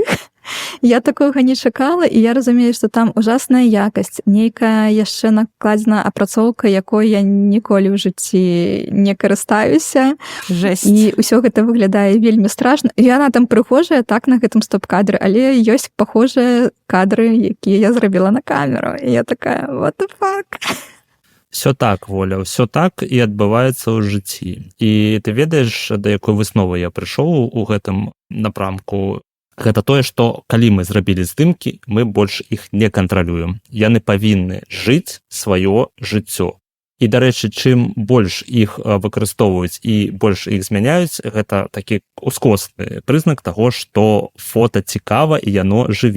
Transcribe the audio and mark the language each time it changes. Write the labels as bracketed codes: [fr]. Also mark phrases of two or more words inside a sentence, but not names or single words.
[be] Я такога не чакала, і я разумею, што там ужасная якасць, нейкая яшчэ накладзена апрацоўка, якой я ніколі ў жыцці не карыстаюся. Жесть. І ўсё гэта выглядае вельмі страшна. Яна там прыгожая так на гэтым стоп-кадры, але ёсць пахожыя кадры, якія я зрабіла на камеру. І я такая, [en] what the fuck? [ru] Все так, [be] Воля, [ru] все так [be] і адбываецца ў жыцці. І ты ведаеш, да якой высновы я прыйшоў у гэтым напрамку? Гэта тое, што калі мы зрабілі здымкі, мы больш іх не кантралюем. Яны павінны жыць сваё жыццё. І, дарэчы, чым больш іх выкарыстоўваюць і больш іх змяняюць, гэта такі ускосны прызнак таго, што фота цікава і яно жыве.